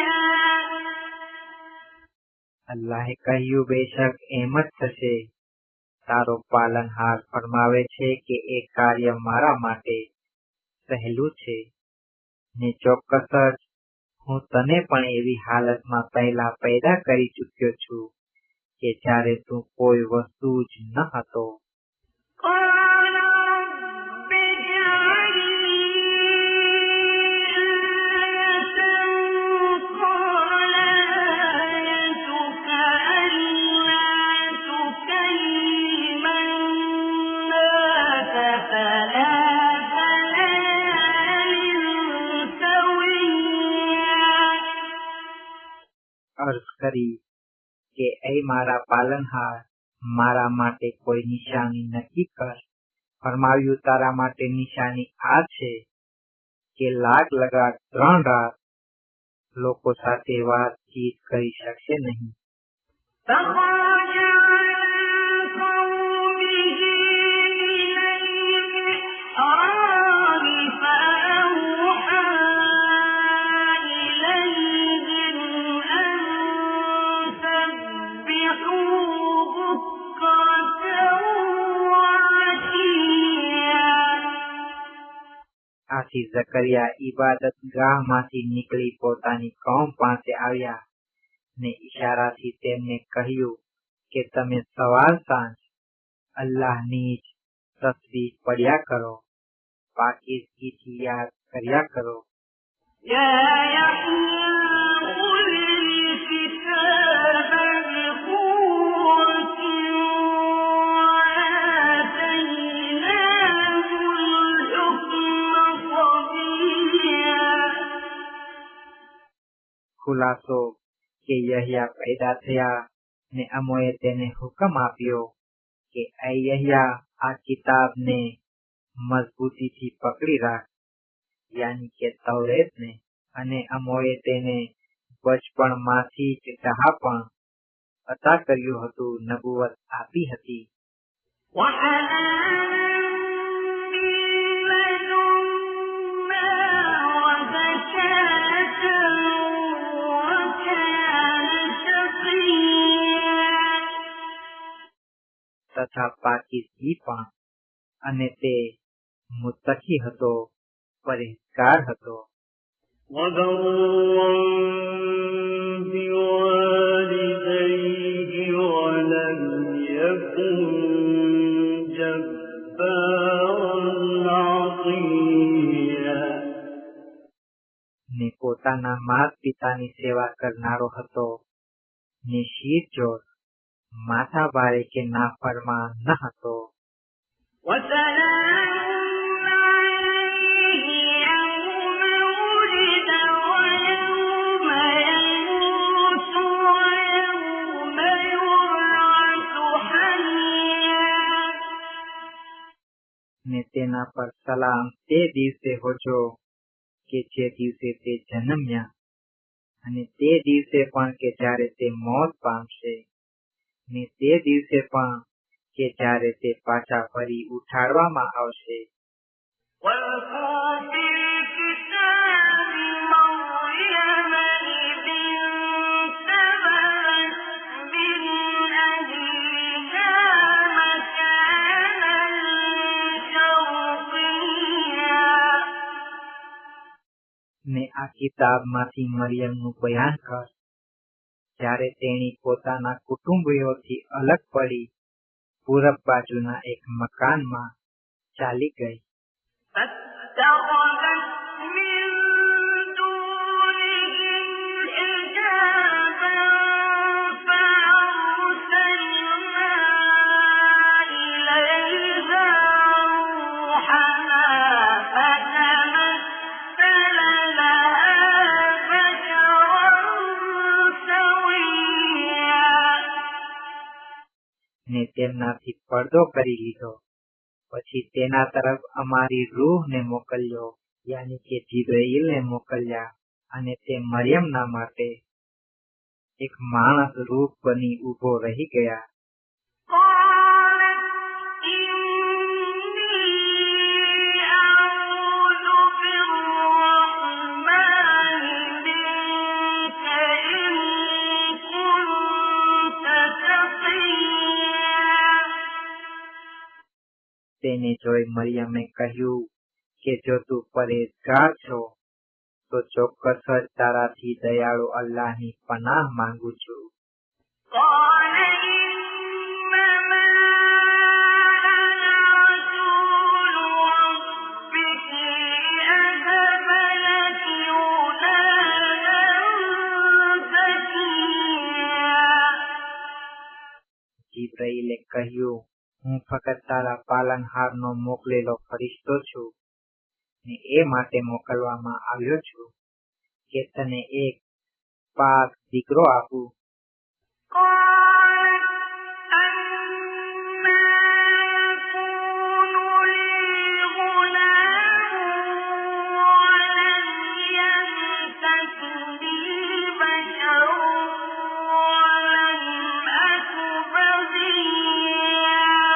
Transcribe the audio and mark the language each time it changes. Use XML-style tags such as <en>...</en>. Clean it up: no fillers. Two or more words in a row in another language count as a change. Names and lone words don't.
<gu>અલ્લાહે કહ્યું, બેશક એમ જ થશે તારો પાલનહાર ફરમાવે છે કે એ કાર્ય મારા માટે સહેલું છે ને ચોક્કસ જ હું તને પણ એવી હાલતમાં પહેલા પેદા કરી ચૂક્યો છું કે જ્યારે તું કોઈ વસ્તુ જ ન હતો.</gu> <ar>قال رب اجعل لي آية قال آيتك ألا تكلم الناس ثلاث ليال سويا.</ar> <gu>અર્થ કરી કે એ મારા પાલનહાર મારા માટે કોઈ નિશાની નક્કી કર. ફરમાવ્યું તારા માટે નિશાની આ છે કે લાગ લગાડ 3 રાત લોકો સાથે વાતચીત કરી શકશે નહીં.</gu> <ar>فخرج على قومه بالمحراب فأوحى إليهم أن سبحوا بكرة وعشيا.</ar> <gu>આથી ઝકરિયા ઇબાદત ગાહમાંથી નીકળી પોતાની કૌમ પાસે આવ્યા ને ઈશારાથી તેમને કહ્યું કે તમે સવાર સાંજ અલ્લાહની જ તસ્બીહ પડ્યા કરો, પાકીઝગીથી યાદ કર્યા કરો.</gu> <ar>يا يحيى خذ الكتاب بقوة وآتيناه الحكم صبيا.</ar> <gu>ખુલાસો કે યહ્યા પેદા થયા ને અમોએ તેને હુકમ આપ્યો કે એ યહ્યા આ કિતાબને મજબૂતીથી પકડી રાખ, યાની કે તૌરેતને, અને અમોએ તેને બચપણમાંથી જ ડહાપણ અતા કર્યું હતું, નબુવત આપી હતી.</gu> <ar>وحنانا من لدنا وزكاة وكان تقيا.</ar> <gu>તથા પાકીઝગી પણ, અને તે મુત્તકી હતો, પરહેજગાર હતો.</gu> <ar>وبرا بوالديه ولم يكن جبارا عصيا.</ar> <gu>ને પોતાના માતા પિતાની સેવા કરનારો હતો, ને શિરચોર, માથા ભારે કે નાફરમાન ન હતો.</gu> <ar>وسلام عليه يوم ولد ويوم يموت ويوم يبعث حيا.</ar> <gu>ને તેના પર સલામ તે દિવસે હોજો કે જે દિવસે તે જન્મ્યા, અને તે દિવસે પણ કે જ્યારે તે મોત પામશે, ને તે દિવસે પણ કે જ્યારે તે પાછા ફરી ઉઠાડવામાં આવશે.</gu> <ar>واذكر في الكتاب مريم إذ انتبذت من أهلها مكانا شرقيا.</ar> <gu>ને આ કિતાબમાંથી મરિયમનું બયાન કર જ્યારે તેણી પોતાના કુટુંબીઓથી અલગ પડી પૂરબ બાજુના એક મકાનમાં ચાલી ગઈ.</gu> <ar>فاتخذت من دونهم حجابا فأرسلنا إليها روحنا فتمثل لها بشرا سويا.</ar> <gu>ને તેમનાથી પડદો કરી લીધો. પછી તેના તરફ અમારી રૂહને મોકલ્યો, યાની કે જીબ્રાઈલને મોકલ્યા, અને તે મરિયમના માટે એક માણસ રૂપ બની ઊભો રહી ગયા.</gu> <ar>قالت إني أعوذ بالرحمن منك إن كنت تقيا.</ar> <gu>તેને જોઈ મરિયમે કહ્યું કે જો તું પરેજગાર છો તો ચોક્કસ જ તારાથી દયાળુ અલ્લાહની પનાહ માંગુ છું.</gu> <ar>قال إنما أنا رسول ربك لأهب لك غلاما زكيا.</ar> <gu>જીબ્રાઈલે કહ્યું, હું ફક્ત તારા પાલનહારનો મોકલેલો ફરિશ્તો છું ને એ માટે મોકલવામાં આવ્યો છું કે તને એક પાક દીકરો આપું.</gu> <ar>قالت أنى يكون لي غلام ولم يمسسني بشر ولم أك بغيا.</ar>